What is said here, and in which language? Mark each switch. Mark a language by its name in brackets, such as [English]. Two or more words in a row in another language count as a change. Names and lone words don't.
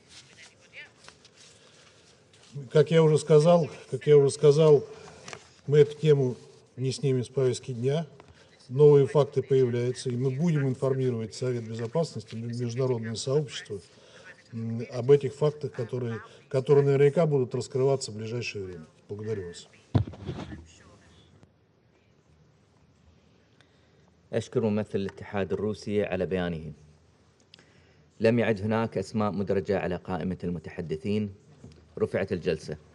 [Russian] Как я уже сказал, мы эту тему не снимем с повестки дня. Новые факты появляются, и мы будем информировать Совет Безопасности, международное сообщество об этих фактах, которые наверняка будут раскрываться в ближайшее время. Благодарю вас. [Arabic] أشكر ممثل الاتحاد الروسي على بيانه. لم يعد هناك أسماء مدرجة على قائمة المتحدثين. رفعت الجلسة.